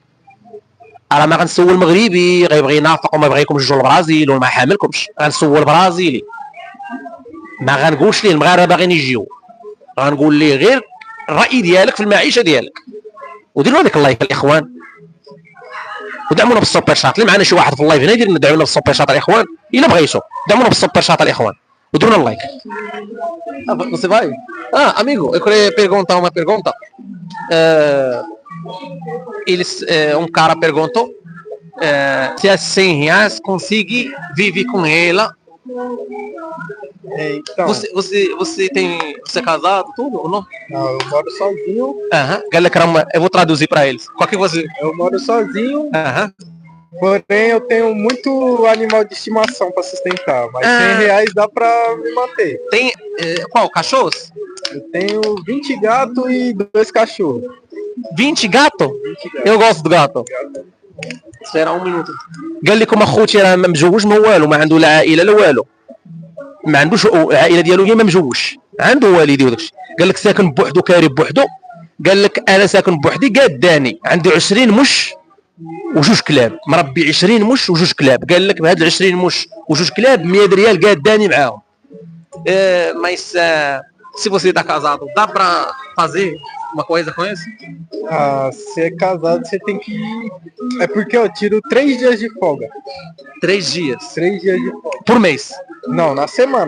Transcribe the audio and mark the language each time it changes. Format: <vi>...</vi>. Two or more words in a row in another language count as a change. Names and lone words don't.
<ar>راه ما غنسول مغربي غيبغي ينافق وما بغيكم تجوا للبرازيل وما حاملكمش، غنسول برازيلي ما غنقولش ليه المغاربه باغيين يجيو، غنقول ليه غير الراي ديالك في المعيشه ديالك. وديروا هذاك اللايك الاخوان ودعمونا بالسوبر شات. اللي معنا شي واحد في اللايف هنا يدير ندعمونا بالسوبر شات الاخوان، الا بغيتو دعمونا بالسوبر شات الاخوان وديروا لنا اللايك.</ar> <pt>Você vai? Amigo, eu queria perguntar uma pergunta. Cara perguntou se as 100 reais consegue viver com ela. Então, Você é casado, tudo ou não? não, eu moro sozinho.</pt> <ar>قال لك</ar> <pt>eu vou traduzir para eles. Qual que você? Eu moro sozinho. Porém, eu tenho muito animal de estimação para sustentar, mas 100 reais dá para me manter. Tem qual? Cachorros? Eu tenho 20 gatos e 2 cachorros. 20 gato؟ 20 gatos. Eu gosto do gato. Espera um minuto.</pt> <ar>قال لكم اخوتي راه ما مجوج ما والو، ما عنده لا عائله لا والو، ما عندوش العائله ديالو هي ما مجوج، عنده والدي وداكشي. قال لك ساكن بوحدو كاري بوحدو. قال لك انا ساكن بوحدي قاداني، عندي 20 مش وجوج كلاب، مربي 20 مش وجوج كلاب. قال لك بهاد 20 مش وجوج كلاب 100 ريال قاداني معاهم.</ar> <pt>Mas se você tá casado, dá pra fazer uma coisa com isso? Se é casado, você tem que. É porque eu tiro 3 dias de folga. 3 dias? 3 dias de folga. Por mês? Não, na semana.</pt>